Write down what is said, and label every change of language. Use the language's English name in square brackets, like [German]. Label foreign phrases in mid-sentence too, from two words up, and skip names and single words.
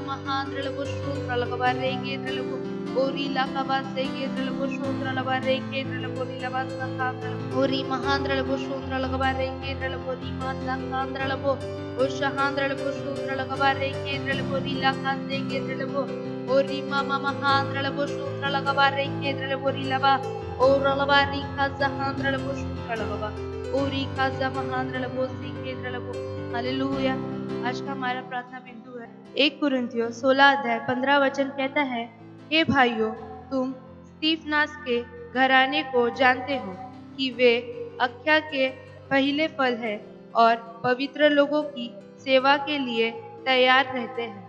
[Hindi] महांद्र लबो शूंद्र लगा रे केंद्र लबो, ओ रीला कबा से केंद्र लबो शूंद्र लगा रे केंद्र लबो रीला बा सा खांद्र, ओ री महांद्र लबो शूंद्र लगा रे केंद्र लबो री मा सा खांद्र लबो, ओ शहांद्र लबो शूंद्र लगा रे केंद्र लबो रीला का से केंद्र लबो, ओ री मामा महांद्र लबो शूंद्र लगा रे केंद्र लबो रीला बा, ओ रलबा री का जहांद्र लबो शूंद्र लगा, ओ री का जा महांद्र लबो सी केंद्र लबो। हालेलुया। आज का हमारा प्रार्थना बिंदु है 1 कुरिन्थियों 16 अध्याय 15 वचन कहता है, हे भाइयों, तुम स्तिफनास के घराने को जानते हो कि वे अख्या के पहले फल है और पवित्र लोगों की सेवा के लिए तैयार रहते हैं।